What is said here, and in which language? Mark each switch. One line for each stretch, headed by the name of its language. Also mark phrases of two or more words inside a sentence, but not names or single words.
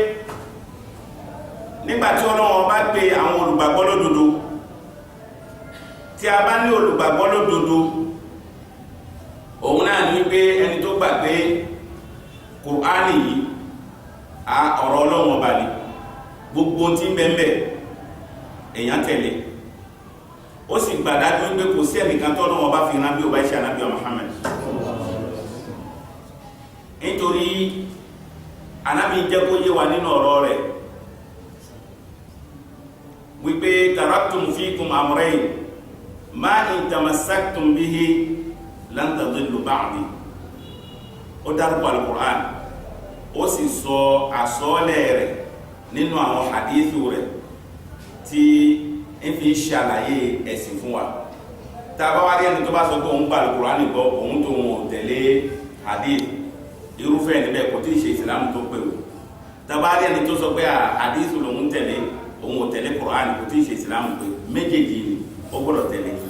Yoruba: nígbàtí Ọlọ́run bá pè àwọn olùgbàgbọ́ lódodo tí a bá ní olùgbàgbọ́ lódodo òun náà ní wípé ẹni tó gbà pé Kùránì yìí ọ̀rọ̀ Ọlọ́run ọba ni gbogbo tí ń bẹ́ẹ̀ èèyàn tẹ̀lé ó sì gbàdájú wípé kò sí ẹnìkan tó Ọlọ́run ọba fi rán bí ó bá ṣe ànábì Muhammad nítorí ànábì jẹ́ kó yé wa nínú ọ̀rọ̀ rẹ̀ wípé
Arabic: تركتم فيكم أمرين ما إن تمسكتم به لن تضلوا بعدي
Yoruba: ó dárúkọ al-Qur'an ó sì sọ àsọ́ọ́lẹ̀ rẹ̀ nínú àwọn hadithu rẹ̀ tí ń fi ṣàlàyé ẹ̀sìn fún wa tàbá wá rí ẹni tó bá sọ pé òun gbà al-Qur'an gbọ́ òun tó wọn tẹ̀lé hadith irúfẹ́ níbẹ̀ kò tí ì ṣe ìsìlámù tó pè ó tàbá rí ẹni tó sọ pé hadithu lòun tẹ̀lé òun ò tẹ̀lé Qur'an kò tí ì ṣe ìsìlámù pé méjèèjì ni ó gbọ́dọ̀ tẹ̀lé